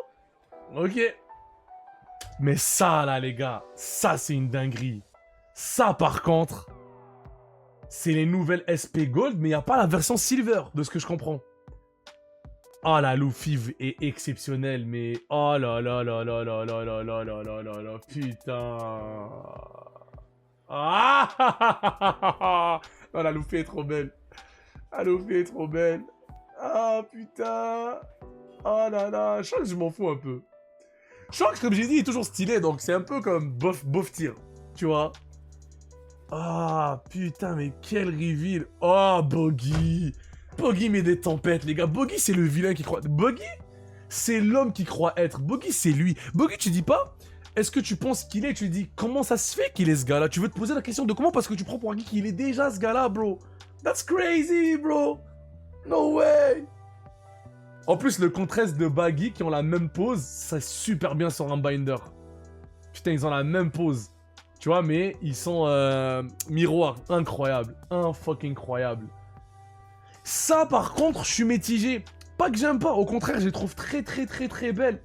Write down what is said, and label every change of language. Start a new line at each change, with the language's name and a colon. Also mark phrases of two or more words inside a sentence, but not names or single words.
French: Ok. Mais ça, là, les gars, ça, c'est une dinguerie. Ça, par contre... C'est les nouvelles SP Gold, mais il n'y a pas la version Silver, de ce que je comprends. Ah, la Luffy est exceptionnelle, mais... Oh là là là là là là là là là là là là, putain... Ah oh, la Luffy est trop belle. La Luffy est trop belle. Ah, putain... Oh là là... Je crois que je m'en fous un peu. Shanks, comme j'ai dit, est toujours stylé, donc c'est un peu comme bof tir, tu vois. Ah, putain, mais quel reveal. Oh, Boggy. Boggy met des tempêtes, les gars. Boggy, c'est le vilain qui croit... Boggy, c'est l'homme qui croit être. Boggy, c'est lui. Boggy, tu dis pas, est-ce que tu penses qu'il est? Tu dis, comment ça se fait qu'il est ce gars-là? Tu veux te poser la question de comment? Parce que tu prends pour acquis qu'il est déjà ce gars-là, bro.
English: That's crazy, bro. No way.
French: En plus, le contraste de Baggy qui ont la même pose, ça super bien sur un binder. Putain, ils ont la même pose. Tu vois, mais ils sont miroirs. Incroyable. Un fucking incroyable. Ça, par contre, je suis mitigé. Pas que j'aime pas, au contraire, je les trouve très belles.